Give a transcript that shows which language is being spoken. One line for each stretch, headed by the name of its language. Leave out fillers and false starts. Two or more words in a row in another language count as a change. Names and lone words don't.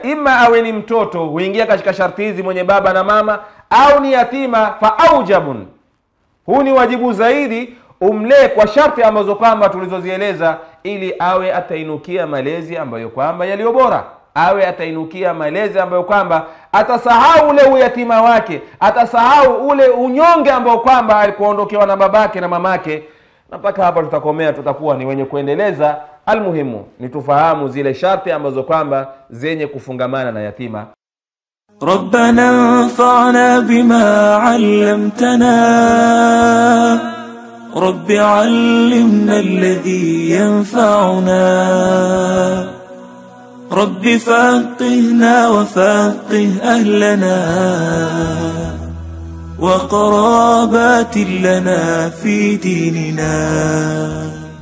Swahili: ima awe ni mtoto huingia katika sharti hizi, mwenye baba na mama, au ni yatima,
Arabic: فأوجب,
Swahili: huu ni wajibu zaidi umlee kwa sharti ambazo kwamba tulizozieleza, ili awe atainukia malezi ambayo kwamba yaliyo bora, awe atainukia malezi ambayo kwamba atasahau ule uyatima wake, atasahau ule unyonge ambao kwamba alikuondokewa na babake na mamake. Na mpaka hapa tutakomea, tutakuwa ni wenye kuendeleza. Almuhimu ni tufahamu zile sharti ambazo kwamba zenye kufungamana na yatima.
Arabic: ربنا انفعنا بما علمتنا رب علمنا الذي ينفعنا رب فقهنا وفقه أهلنا وقرابات لنا في ديننا